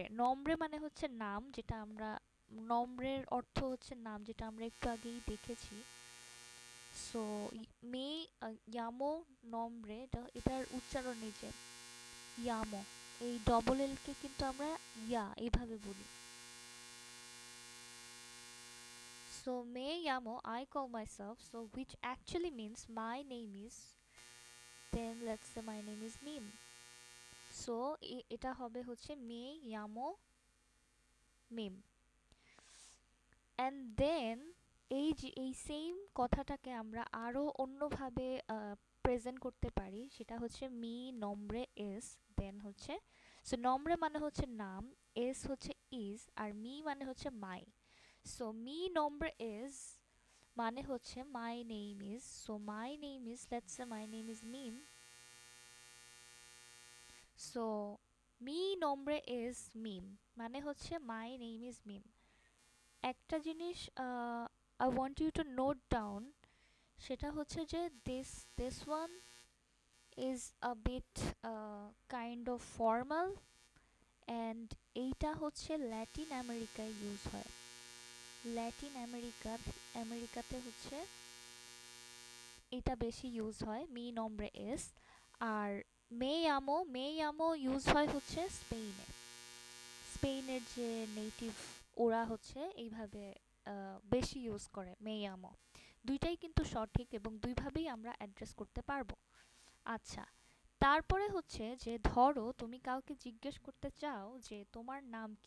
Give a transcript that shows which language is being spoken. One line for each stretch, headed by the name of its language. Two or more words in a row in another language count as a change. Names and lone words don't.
Bangla: নম্রে মানে হচ্ছে নাম, যেটা আমরা নম্রের অর্থ হচ্ছে নাম, যেটা আমরা একটু আগেই দেখেছি। সো
Spanish: me llamo nombre,
Bangla: এটার উচ্চারণ এই যে ইয়ামো। এই ডবল এলকে কিন্তু আমরা ইয়া এইভাবে বলি।
Spanish: So me llamo,
English: I call myself, so which actually means my name is, then let's say my name is Mim.
Bangla: So এটা হবে হচ্ছে
Spanish: me llamo
Bangla: Mim.
English: And then
Bangla: এই সেম কথাটাকে আমরা আরো অন্যভাবে প্রেজেন্ট করতে পারি, সেটা হচ্ছে
Spanish: mi nombre es,
Bangla: দেন হচ্ছে সো nombre মানে হচ্ছে নাম, এস হচ্ছে ইজ, আর মি মানে হচ্ছে মাই।
English: সো
Spanish: mi nombre es
Bangla: মানে হচ্ছে
English: my name is, so my name is, let's say my name is Mim. সো
Spanish: mi nombre es
English: মিম
Bangla: মানে হচ্ছে
English: my name is মিম।
Bangla: একটা জিনিস
English: I want you to note down,
Bangla: সেটা হচ্ছে যে
English: this one is a bit kind of formal, and
Bangla: এইটা হচ্ছে ল্যাটিন আমেরিকায় ইউজ হয়। ল্যাটিন আমেরিকাতে হচ্ছে এটা বেশি ইউজ হয়
Spanish: mi nombre es.
Bangla: আর
Spanish: me amo
Bangla: ইউজ হয় হচ্ছে স্পেনে। স্পেনের যে নেটিভ, ওরা হচ্ছে এইভাবে বেশি ইউজ করে
Spanish: me amo.
Bangla: দুইটাই কিন্তু সঠিক এবং দুইভাবেই আমরা অ্যাড্রেস করতে পারবো। আচ্ছা, তারপরে হচ্ছে যে ধরো তুমি কাউকে জিজ্ঞেস করতে চাও যে তোমার নাম কি।